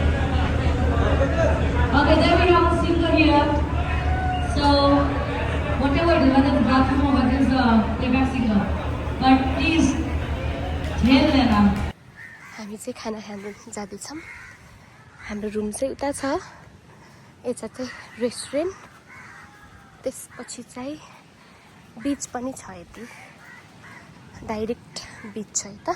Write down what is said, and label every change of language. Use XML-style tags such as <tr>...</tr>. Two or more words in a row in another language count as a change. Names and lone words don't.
<en>Okay, then we have a singer here. So, whatever, whether the bathroom or whether it's the playback singer. But please,</en> <hi>झेल लेना.</hi> <ne>हामी चाहिँ खाना खान जाँदैछौँ। हाम्रो रुम चाहिँ उता छ। यता चाहिँ रेस्टुरेन्ट, त्यसपछि चाहिँ बिच पनि छ। यति डाइरेक्ट बिच छ यता।</ne>